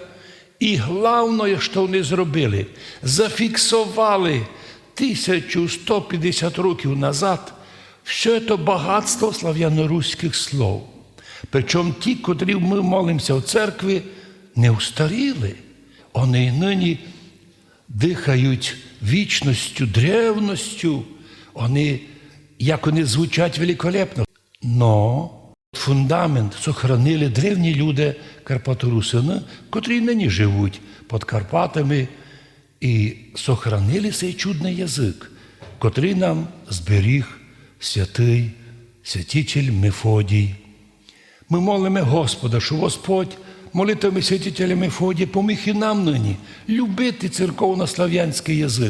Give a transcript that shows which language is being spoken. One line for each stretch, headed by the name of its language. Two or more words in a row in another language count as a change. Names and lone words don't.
Ukrainian: І головне, що вони зробили, зафіксували 1150 років назад все це багатство слав'яно-руських слов. Причому ті, котрі ми молимося в церкві, не устаріли. Вони й нині дихають вічністю, древністю. Як вони звучать великолепно.
Russian: Но фундамент сохранили
Ukrainian: древні люди Карпато-Русини, котрі нині живуть під Карпатами, і сохранили цей чудний язик, котрий нам зберіг святитель Мефодій. Ми молимо Господа, що Господь молитвами святителя Мефодія поміг і нам нині любити церковно-слав'янський язик.